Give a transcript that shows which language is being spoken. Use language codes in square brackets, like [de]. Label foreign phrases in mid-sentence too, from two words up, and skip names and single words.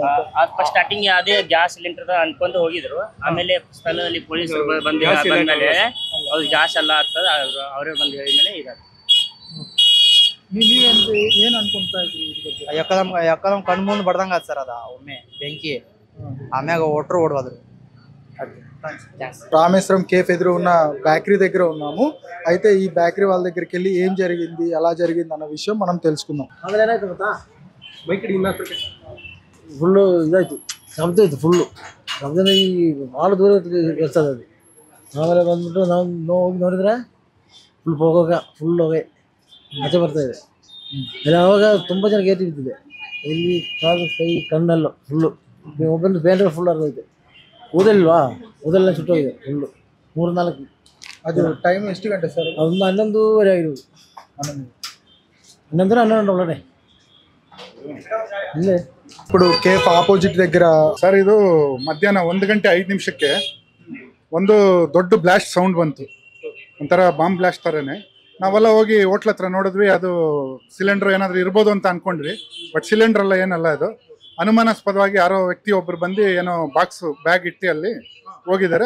[en] first starting [kn] ಅದೇ [en] gas cylinder [kn] ಅನ್ಕೊಂತ ಹೋಗಿದ್ರು. ಆಮೇಲೆ ಸ್ಥಳದಲ್ಲಿ ಪೊಲೀಸರು ಬಂದ್ಮೇಲೆ ಅದು ಗ್ಯಾಸ್ ಎಲ್ಲ ಆಗ್ತದ ಅವರೇ ಬಂದು ಹೇಳಿದ್ಮೇಲೆ ಇದಾಗ್ತದೆ. ಏನ್ ಅನ್ಕೊಂತಾ ಇದ್ರಿ? ಎಕ್ಕದಮ್ ಕಣ್ ಮುಂದೆ ಬಡ್ದಂಗ ಆತ್ ಸರ್. ಅದ ಒಮ್ಮೆ ಬೆಂಕಿ, ಆಮ್ಯಾಗ ಒಟ್ರು ఓడవದ್ರು. [te] రామేశ్వరం కేఫ్ ఎదురు ఉన్న బేకరీ దగ్గర ఉన్నాము. అయితే ఈ బేకరీ వాళ్ళ దగ్గరికి వెళ్ళి ఏం జరిగింది, ఎలా జరిగింది అన్న విషయం మనం తెలుసుకుందాం. [kn] ಫುಲ್ಲು ಇದಾಯ್ತು, ಶಬ್ದ ಇತ್ತು ಫುಲ್ಲು. ಶಬ್ದನ ಈ ಭಾಳ ದೂರ ಇರ್ತದೆ ಅದು. ಆಮೇಲೆ ಬಂದ್ಬಿಟ್ಟು ನಾವು ಹೋಗಿ ನೋಡಿದ್ರೆ ಫುಲ್ ಹೊಗೆ ಆಚೆ ಬರ್ತಾ ಇದೆ. ಅಲ್ಲಿ ಆವಾಗ ತುಂಬ ಜನ ಗೇಟಿ ಬಿದ್ದಿದೆ. ಇಲ್ಲಿ ಕಾಲು ಕೈ ಕಣ್ಣೆಲ್ಲ ಫುಲ್ಲು. ಒಬ್ಬಂದು ಬೇಂದ್ರೆ ಫುಲ್ ಅರ್ಧೈತೆ. ಊದಲ್ವಾ, ಊದಲ್ಲ ಸುಟ್ಟೋಗಿದೆ ಫುಲ್ಲು. 3-4. ಅದು ಟೈಮ್ ಎಷ್ಟು ಗಂಟೆ ಸರ್? ಒಂದು 11:30 ಆಗಿರೋದು. 11 ಒಳಗಡೆ ಇಲ್ಲೇ. [te] ఇప్పుడు కేఫ్ ఆపోజిట్ దగ్గర [kn] ಸರ್ ಇದು ಮಧ್ಯಾಹ್ನ 1:05 ಒಂದು ದೊಡ್ಡ [en] blast sound [kn] ಬಂತು, ಒಂಥರ [en] bomb blast [kn] ಥರನೇ. ನಾವೆಲ್ಲ ಹೋಗಿ ಹೋಟ್ಲ್ ಹತ್ರ ನೋಡಿದ್ವಿ, ಅದು ಸಿಲಿಂಡರ್ ಏನಾದರೂ ಇರ್ಬೋದು ಅಂತ ಅಂದ್ಕೊಂಡ್ವಿ. ಬಟ್ ಸಿಲಿಂಡರ್ ಎಲ್ಲ ಏನಲ್ಲ, ಇದು ಅನುಮಾನಾಸ್ಪದವಾಗಿ ಯಾರೋ ವ್ಯಕ್ತಿ ಒಬ್ಬರು ಬಂದು ಏನೋ ಬ್ಯಾಗ್ ಇಟ್ಟು ಅಲ್ಲಿ ಹೋಗಿದ್ದಾರೆ.